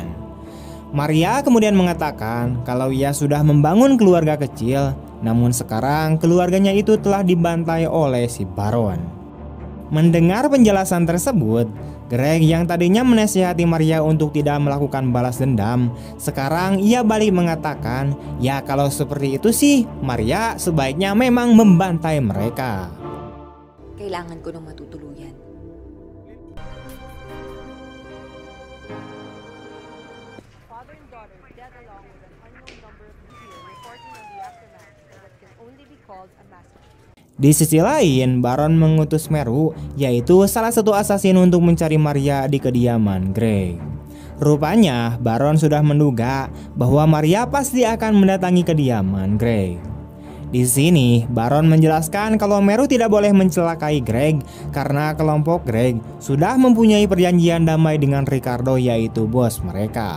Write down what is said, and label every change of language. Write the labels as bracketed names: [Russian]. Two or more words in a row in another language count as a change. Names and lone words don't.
[Indonesian] Maria kemudian mengatakan kalau ia sudah membangun keluarga kecil, namun sekarang keluarganya itu telah dibantai oleh si Baron. Mendengar penjelasan tersebut, Greg yang tadinya menasihati Maria untuk tidak melakukan balas dendam, sekarang ia balik mengatakan, ya kalau seperti itu sih, Maria sebaiknya memang membantai mereka. [Filipino] Kailangan ko ng matutuluyan. [English] Father and daughter dead along with an unknown number of people reporting on the aftermath of what can only be called a massacre. [Indonesian] Di sisi lain, Baron mengutus Meru, yaitu salah satu asasin untuk mencari Maria di kediaman Greg. Rupanya, Baron sudah menduga bahwa Maria pasti akan mendatangi kediaman Greg. Di sini, Baron menjelaskan kalau Meru tidak boleh mencelakai Greg karena kelompok Greg sudah mempunyai perjanjian damai dengan Ricardo, yaitu bos mereka.